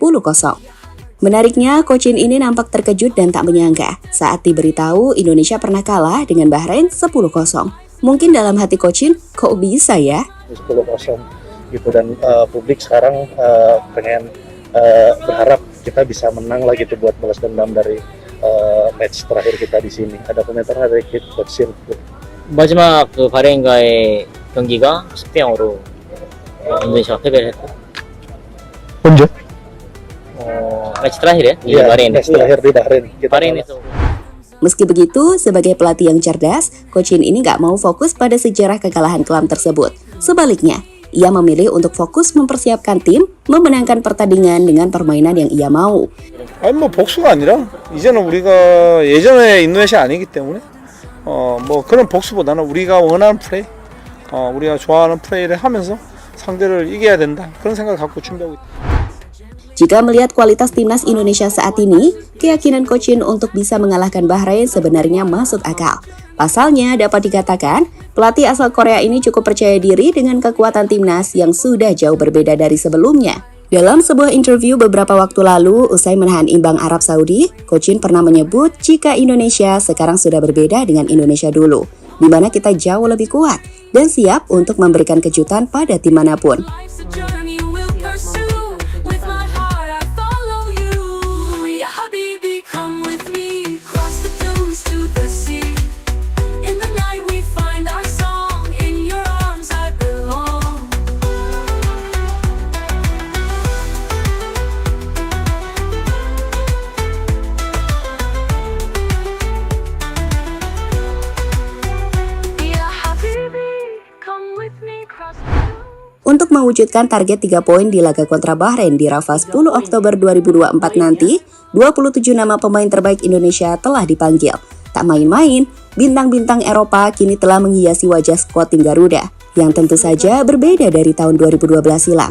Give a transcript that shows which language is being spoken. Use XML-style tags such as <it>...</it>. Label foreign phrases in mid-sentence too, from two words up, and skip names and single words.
<id>Menariknya, Coach Shin ini nampak terkejut dan tak menyangka saat diberitahu Indonesia pernah kalah dengan Bahrain 10-0. Mungkin dalam hati Coach Shin, kok bisa ya? 10-0 gitu, dan publik sekarang pengen berharap kita bisa menang lagi tuh buat balas dendam dari match terakhir kita di sini. Ada komentar dari Coach Shin.</id> <ko>마지막 그 바레인과의 경기가 10대0으로 인도네시아가 패배를 했고. 언제?</ko> <id>매치 terakhir ya di Iya, Bahrain. match terakhir di Bahrain.</id> <ko>Bahrain에서.</ko> <id>Meski begitu, sebagai pelatih yang cerdas, Coach Shin ini nggak mau fokus pada sejarah kekalahan kelam tersebut. Sebaliknya, ia memilih untuk fokus mempersiapkan tim memenangkan pertandingan dengan permainan yang ia mau.</id> <ko>아니 뭐 복수가 아니라 이제는 우리가 예전에 인도네시아 아니기 때문에 뭐 그런 복수보다는 우리가 원하는 플레이, 우리가 좋아하는 플레이를 하면서 상대를 이겨야 된다 그런 생각을 갖고 준비하고 있다.</ko> <id>Jika melihat kualitas timnas Indonesia saat ini, keyakinan Coach Shin untuk bisa mengalahkan Bahrain sebenarnya masuk akal. Pasalnya, dapat dikatakan, pelatih asal Korea ini cukup percaya diri dengan kekuatan timnas yang sudah jauh berbeda dari sebelumnya. Dalam sebuah interview beberapa waktu lalu, usai menahan imbang Arab Saudi, Coach Shin pernah menyebut jika Indonesia sekarang sudah berbeda dengan Indonesia dulu, di mana kita jauh lebih kuat dan siap untuk memberikan kejutan pada tim manapun.</id> <en>Life's a journey we'll pursue. With my heart I follow you.</en> <ar>يا حبيبي,</ar> <en>come with me. Cross the dunes to the sea. In the night we find our song. In your arms I belong.</en> <ar>يا حبيبي,</ar> <en>come with me. Cross the dunes.</en> <id>Untuk mewujudkan target 3 poin di laga kontra Bahrain di Rafah 10 Oktober 2024 nanti, 27 nama pemain terbaik Indonesia telah dipanggil. Tak main-main, bintang-bintang Eropa kini telah menghiasi wajah skuad tim Garuda, yang tentu saja berbeda dari tahun 2012 silam.</id>